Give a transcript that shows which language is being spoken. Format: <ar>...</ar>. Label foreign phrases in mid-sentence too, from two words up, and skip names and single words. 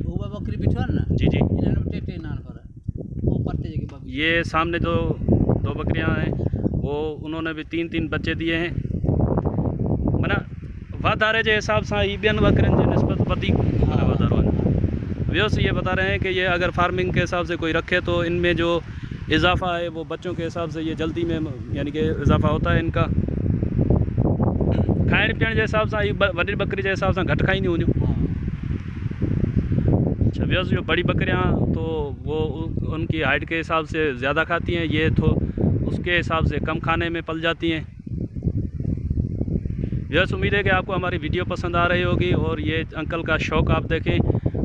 <ur>جی جی یہ سامنے جو 2 بکریاں ہیں وہ انہوں نے بھی 3-3 بچے دیے ہیں.</ur> <sd>माना वाधारे</sd> <ur>کے حساب سے</ur> <sd>ॿियनि बकरियुनि जे निस्बत वधीक माना वाधारो है।</sd> <ur>ویورز یہ بتا رہے ہیں کہ یہ اگر فارمنگ کے حساب سے کوئی رکھے تو ان میں جو اضافہ ہے وہ بچوں کے حساب سے یہ جلدی میں یعنی کہ اضافہ ہوتا ہے ان کا.</ur> <sd>खाइण पीअण</sd> <ur>کے حساب سے</ur> <sd>वॾी बकरी</sd> <ur>کے حساب سے</ur> <sd>घट खाईंदियूं हूंदियूं।</sd> <ur>اچھا ویورز جو بڑی بکریاں تو وہ ان کی ہائٹ کے حساب سے زیادہ کھاتی ہیں، یہ تو اس کے حساب سے کم کھانے میں پل جاتی ہیں. ویورز امید ہے کہ آپ کو ہماری ویڈیو پسند آ رہی ہوگی اور یہ انکل کا شوق آپ دیکھیں.</ur>